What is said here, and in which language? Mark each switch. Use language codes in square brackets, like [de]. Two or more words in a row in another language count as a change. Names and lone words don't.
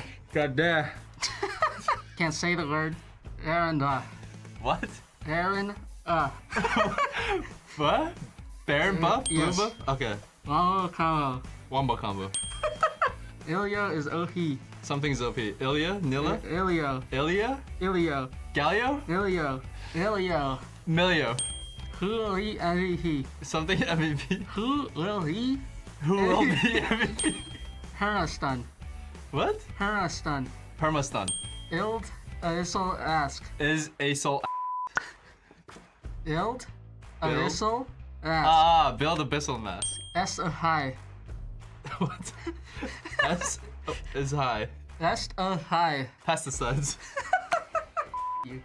[en] God damn. Can't say the word. Aaron, What? Aaron, What? Baron buff? Yes. Blue buff? Okay. Wombo combo. Wombo combo. Ilya is OP. Something's OP. Ilya? Nilla? Ilyo. Ilya? Ilyo. Galio? Ilyo. Ilyo. Milio. Who will he MVP? Something MVP. Who will he? Who will be MVP? Herastun. What? Herastun. Permastun. Ild Aissel ask. Is a soul. Ild Build? Aissel ask. Ah, build abyssal mask. S a high. What? S is high. S a high. Pesticides. You.